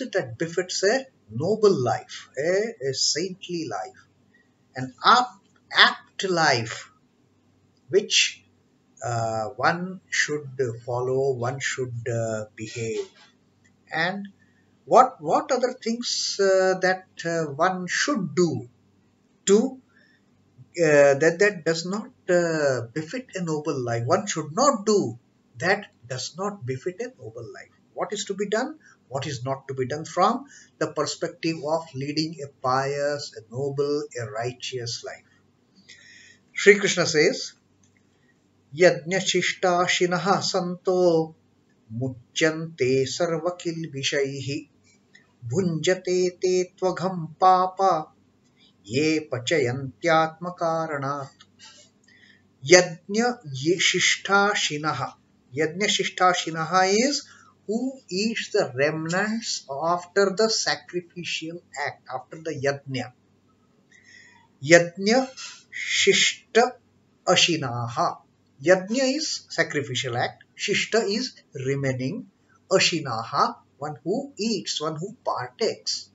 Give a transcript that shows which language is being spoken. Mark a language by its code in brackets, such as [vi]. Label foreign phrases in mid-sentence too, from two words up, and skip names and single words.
[en] it that befits a noble life, a saintly life, an apt life, which one should follow, one should behave, and what other things that one should do to that does not befit a noble life. One should not do that does not befit a noble life. What is to be done? What is not to be done from the perspective of leading a pious, a noble, a righteous life. [sa] Sri Krishna says, यज्ञशिष्टाशिनः सन्तो मुच्यन्ते सर्वकिल्बिषैः भुञ्जते त्वघं पापा ये पचन्त्यात्मकारणात्. Yajña-śhiṣhṭāśhinaḥ. [en] Yajña-śhiṣhṭāśhinaḥ is who eats the remnants after the sacrificial act, after the yajna. [sa] Yajña-śhiṣhṭāśhinaḥ. [en] Yajna is sacrificial act, shishta is remaining, ashinaha, one who eats, one who partakes.